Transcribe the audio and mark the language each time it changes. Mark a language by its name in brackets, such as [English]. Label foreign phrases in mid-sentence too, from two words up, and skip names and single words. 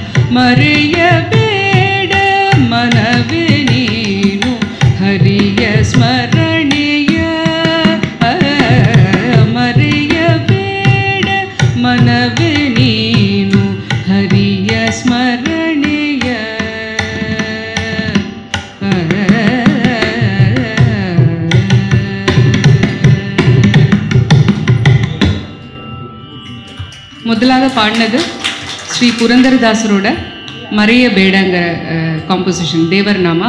[Kannada] ಮರೆಯಬೇಡ ಮನವೇ ನೀನು ಹರಿಯ ಸ್ಮರಣೆಯ, ಮರೆಯಬೇಡ ಮನವೇ ನೀನು ಹರಿಯ ಸ್ಮರಣೆಯ. [Tamil] முதலாக பாடினது ஸ்ரீ புரந்தரதாசரோட மறையபேடங்கிற காம்போசிஷன் [Kannada] ದೇವರ ನಾಮ.